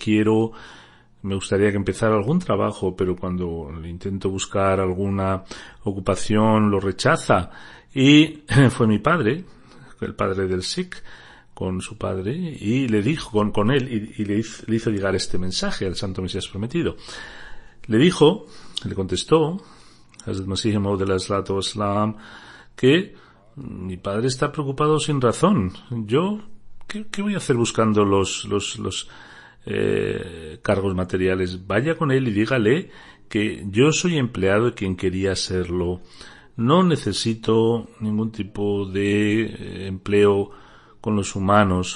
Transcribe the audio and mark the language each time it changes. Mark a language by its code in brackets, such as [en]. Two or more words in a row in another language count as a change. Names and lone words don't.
[es] Me gustaría que empezara algún trabajo, pero cuando le intento buscar alguna ocupación lo rechaza. Y fue mi padre, el padre del Sikh, con su padre, y le dijo con él, y le hizo llegar este mensaje al Santo Mesías Prometido. Le contestó Hazrat Masih Maud [ar] عليه الصلاة والسلام, [es] que mi padre está preocupado sin razón. Yo, ¿qué voy a hacer buscando los cargos materiales? Vaya con él y dígale que yo soy empleado de quien quería serlo. No necesito ningún tipo de empleo con los humanos.